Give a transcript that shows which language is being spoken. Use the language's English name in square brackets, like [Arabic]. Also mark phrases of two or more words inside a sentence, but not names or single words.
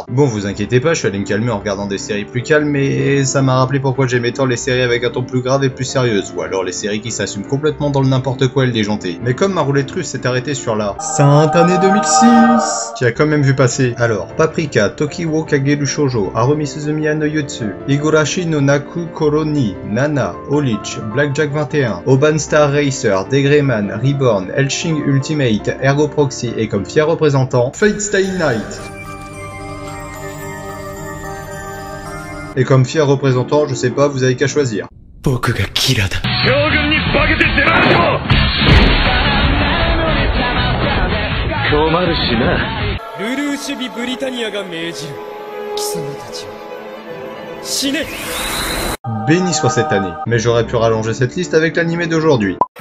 [French] Bon, vous inquiétez pas, je suis allé me calmer en regardant des séries plus calmes, mais ça m'a rappelé pourquoi j'aimais tant les séries avec un ton plus grave et plus sérieuses, ou alors les séries qui s'assument complètement dans le n'importe quoi et le déjanté. Mais comme ma roulette russe s'est arrêtée sur la sainte année 2006, qui a quand même vu passer. Alors, Paprika, Toki wo Kageru Shoujo, Harumi Suzumiya no Yutsu, Higurashi no Naku Koro ni, Nana, Olich, Blackjack 21, Oban Star Racer, Degreman, Reborn, Elshing Ultimate, Ergo Proxy et comme fier représentant, Fate Stay Night. Et comme fier représentant, je sais pas, vous avez qu'à choisir. Béni soit cette année, mais j'aurais pu rallonger cette liste avec l'animé d'aujourd'hui.